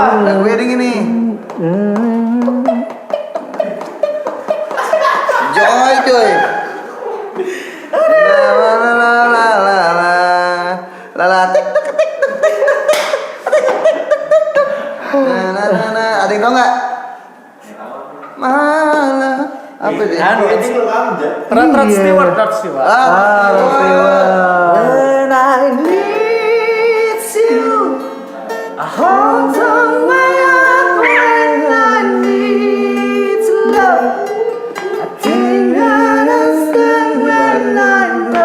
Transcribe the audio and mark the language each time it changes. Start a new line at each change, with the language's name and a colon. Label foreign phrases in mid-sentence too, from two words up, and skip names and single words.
Indonesian: Lagu wedding ini. Joy. La la la la la la. La la tik tik tik tik tik tik tik tik tik. Na. Ada yang tahu nggak? Malah apa sih? Anu, Rod Stewart. Ah,
English: When I need you, I hold on my heart when I need love. I think I understand when I